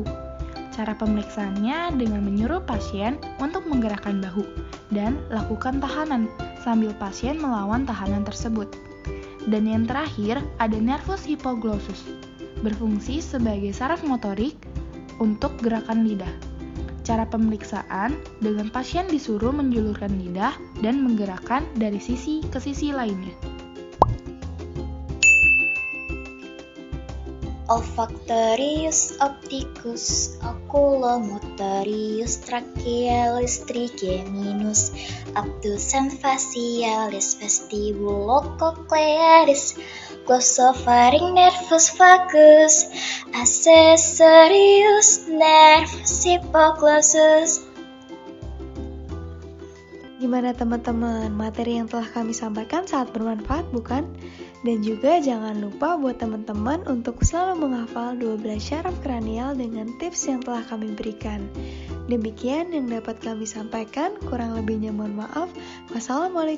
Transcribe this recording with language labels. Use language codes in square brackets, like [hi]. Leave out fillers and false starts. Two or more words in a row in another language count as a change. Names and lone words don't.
[id] Cara pemeriksaannya dengan menyuruh pasien untuk menggerakkan bahu dan lakukan tahanan sambil pasien melawan tahanan tersebut. Dan yang terakhir ada [la] nervus hypoglossus, [id] berfungsi sebagai saraf motorik untuk gerakan lidah. Cara pemeriksaan dengan pasien disuruh menjulurkan lidah dan menggerakkan dari sisi ke sisi lainnya. [la] Olfactorius, opticus, oculomotorius, trachealis, trigeminus, abducens facialis, vestibulocochlearis, glossopharynx, nervus vagus, accessorius, nervus hypoglossus. [id] Gimana teman-teman, materi yang telah kami sampaikan sangat bermanfaat bukan? Dan juga jangan lupa buat teman-teman untuk selalu menghafal 12 syaraf kranial dengan tips yang telah kami berikan. Demikian yang dapat kami sampaikan, kurang lebihnya mohon maaf.